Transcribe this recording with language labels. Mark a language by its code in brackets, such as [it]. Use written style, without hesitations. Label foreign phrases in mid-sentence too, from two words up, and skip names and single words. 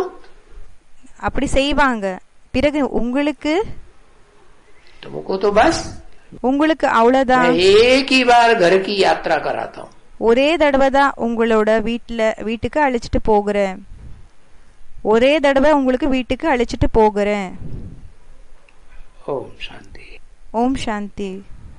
[ta] அப்படி செய்வாங்க. பிறகு உங்களுக்கு [hi] बस [ta] உங்களுக்கு அவ்வளவுதான். [hi] एक ही बार घर की यात्रा कराता हूँ, [ta] ஒரே தடவை தான் உங்களோட வீட்டுக்கு அழைச்சிட்டு போகிறேன். ஒரே தடவை உங்களுக்கு வீட்டுக்கு அழைச்சிட்டு போகிறேன். [hi] ओम शांति। [ta] ஓம் சாந்தி.